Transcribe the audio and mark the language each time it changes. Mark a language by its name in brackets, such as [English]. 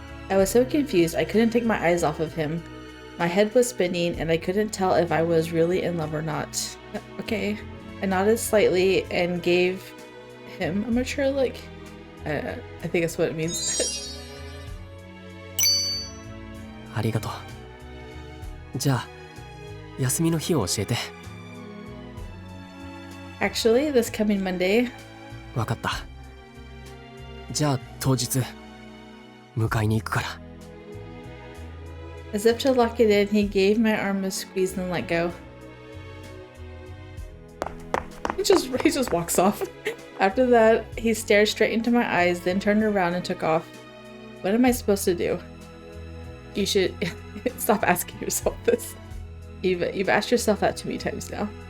[English] I was so confused, I couldn't take my eyes off of him. My head was spinning and I couldn't tell if I was really in love or not. Okay. I nodded slightly and gave him a mature look. I think that's what it means. [Japanese] ありがとう。じゃあ休みの日を教えて。 [English] Actually, this coming Monday. [Japanese] わかった。じゃあ当日迎えに行くから。 [English] As if to lock it in, he gave my arm a squeeze and let go. He just walks off. After that, he stared straight into my eyes, then turned around and took off. What am I supposed to do? You should stop asking yourself this. You've asked yourself that too many times now.